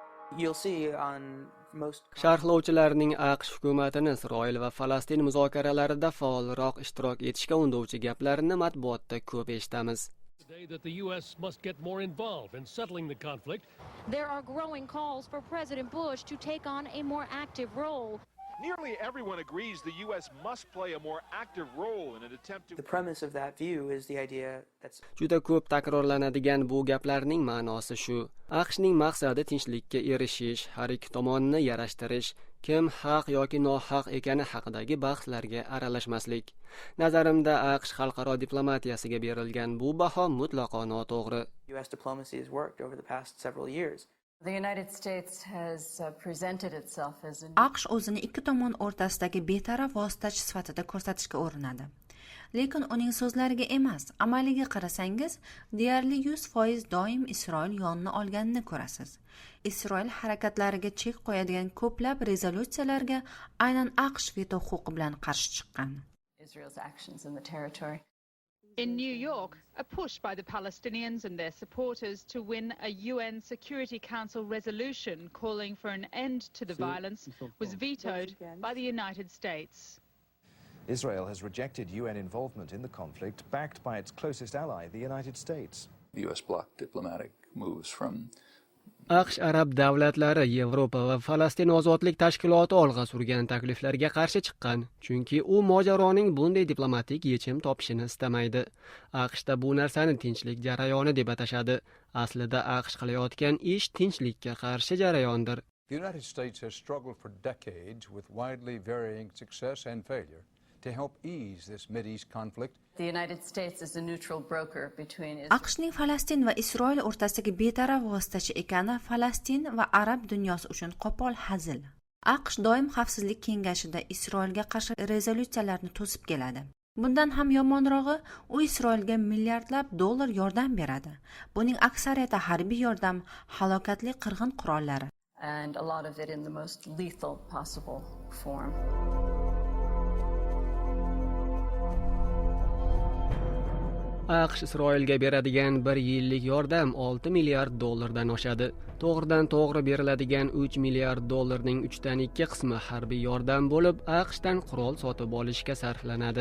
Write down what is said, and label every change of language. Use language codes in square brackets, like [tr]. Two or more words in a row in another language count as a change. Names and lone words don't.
[en] You'll see on most [uz] Sharhlovchilarning AQSh hukumatini Isroil va Falastin muzokaralarida faolroq ishtirok etishga undovchi gaplarini matbuotda ko'p eshitamiz. [en] Today that the U.S. must get more involved in settling the conflict. There are growing calls for President Bush to take on a more active role. Nearly everyone agrees the U.S. must play a more active role in an attempt to... The premise of that view is the idea that's... [uz] Juda ko'p takrorlanadigan bu gaplarning ma'nosi shu. AQShning maqsadi tinchlikka erishish, har ikki tomonni yarashtirish, kim haq yoki nohaq ekani haqidagi bahslarga aralashmaslik. Nazarimda AQSh xalqaro diplomatiyasiga berilgan bu baho mutlaqo noto'g'ri. [en] U.S. diplomacy has worked over the past several years. The United States has presented itself as a... [uz] AQSh o'zini ikki tomon o'rtasidagi betaraf vositachi sifatida ko'rsatishga urinadi. Lekin uning so'zlariga emas, amaliga qarasangiz, deyarli 100% doim Isroil yonini olganini ko'rasiz. Isroil harakatlariga chek qo'yadigan ko'plab rezolyutsiyalarga aynan AQSh veto huquqi bilan qarshi chiqqan. [en] Israel's actions in the territory. In New York, a push by the Palestinians and their supporters to win a UN Security Council resolution calling for an end to the violence was vetoed by the United States. Israel has rejected UN involvement in the conflict, backed by its closest ally, the United States. The US blocked diplomatic moves from [uz] AQSh arab davlatlari Yevropa va Falastin ozodlik tashkiloti olg'a surgan takliflarga qarshi chiqqan, chunki u mojaroning bunday diplomatik yechim topishini istamaydi. AQShda bu narsani tinchlik jarayoni deb atashadi. Aslida AQSh qilayotgan ish tinchlikka qarshi jarayondir. [en] The United States has struggled for decades with widely varying success and failure to help ease this Mideast conflict. The United States is a neutral broker between [uz] AQShning Falastin va Isroil o'rtasidagi betaraf vositachi ekani Falastin va arab dunyosi uchun qo'pol hazil. AQSh doim xavfsizlik kengashida Isroilga qarshi rezolyutsiyalarni to'sib keladi. Bundan ham yomonrog'i, u Isroilga milliardlab dollar yordam beradi. Buning aksariyati harbiy yordam, halokatli qirg'in qurollari. [en] And a lot of it in the most lethal possible form. [uz] AQSh Isroilga beradigan 1 yillik yordam 6 milliard dollardan oshadi. To'g'ridan to'g'ri beriladigan 3 milliard dollarning 3dan 2 qismi harbiy yordam bo'lib, AQShdan qurol sotib olishga sarflanadi.